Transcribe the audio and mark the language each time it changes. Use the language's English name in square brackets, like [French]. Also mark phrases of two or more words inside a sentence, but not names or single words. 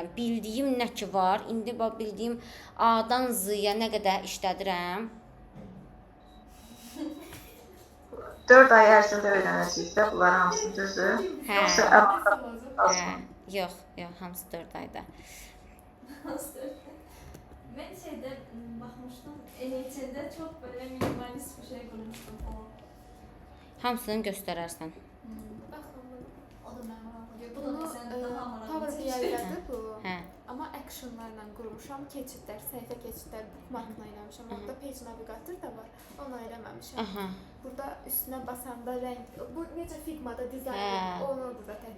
[Azerbaijani] Bildiyim nə ki var, indi bax bildiyim A-dan Z-ya nə qədər işlədirəm. 4 ay ərzində öyrənəcəyik də bunlar hamısını, düzdür? Yoxsa Yox, hamısı 4 ayda. [Turkish] Ben şeyde bakmıştım, NHL'de çok böyle minimalist bir şey kurmuştum o. [Azerbaijani] Hamısını göstərərsən. O da mənim maraqlı. Bu da Bunu mesela daha maraqlı. Power BI-dədir bu. Hə. Amma actionlarla qurmuşam, keçidlər, səhifə keçidlər, bookmarkla eləmişəm. Orada [English] page navigator [Azerbaijani] da var, onu eləməmişəm. Aha. Burada üstünə basanda rəng, bu necə Figma-da dizayn, onu burada tətbiq